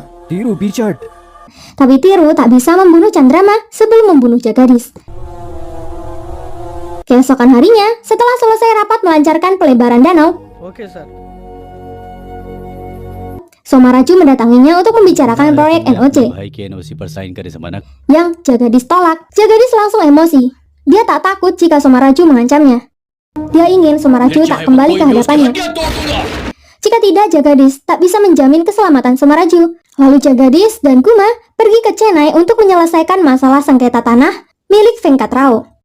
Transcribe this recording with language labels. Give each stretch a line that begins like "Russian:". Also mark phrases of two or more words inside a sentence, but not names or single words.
Indonesian: Tiru Bichard. Tapi Tiru tak bisa membunuh Chandrama sebelum membunuh Jagadis. Keesokan harinya, setelah selesai rapat melancarkan pelebaran danau, Somaraju mendatanginya untuk membicarakan proyek NOC
Hindi: भाई के एनओसी पर साइन करे समानक
Indonesian: yang Jagadis tolak. Jagadis langsung emosi. Dia tak takut jika Somaraju mengancamnya. Dia ingin Somaraju tak kembali ke hadapannya. Jika tidak, Jagadis tak bisa menjamin keselamatan Somaraju. Lalu Jagadis dan Guma pergi ke Chennai untuk menyelesaikan masalah sengketa tanah milik Venkatrao.